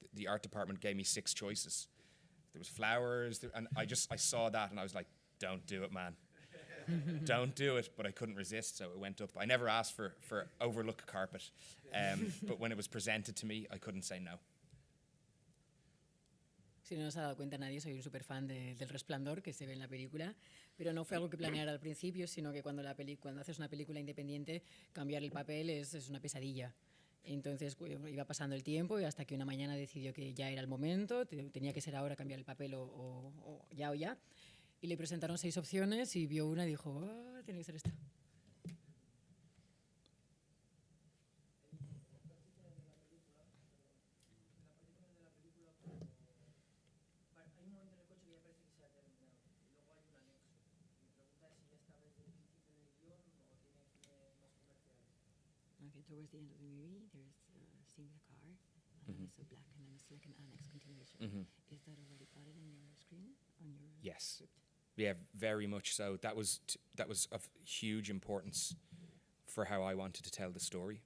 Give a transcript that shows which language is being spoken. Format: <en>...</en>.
<en>The art department gave me 6 choices. There was flowers, and I saw that and I was like, don't do it, man. Don't do it, but I couldn't resist, so it went up. I never asked for overlook carpet, but when it was presented to me, I couldn't say no.</en> <es>Si no nos ha dado cuenta nadie, soy un super fan del Resplandor que se ve en la película, pero no fue algo que planeara al principio, sino que cuando haces una película independiente, cambiar el papel es una pesadilla. Entonces iba pasando el tiempo y hasta que una mañana decidió que ya era el momento, tenía que ser ahora cambiar el papel o ya. Y le presentaron 6 opciones y vio una y dijo, tiene que ser esta. Hay un momento en el coche que ya parece que se ha terminado y luego hay un anexo. Mi pregunta es si ya está desde el principio del guión o tiene fines más comerciales.</es> <en>Okay, towards the end of the movie, there's a scene with a car, and then it's a black, and then it's like an annex continuation. Is that already plotted in your screen, on your Yes. script? Yeah, very much so. That was of huge importance for how I wanted to tell the story.</en>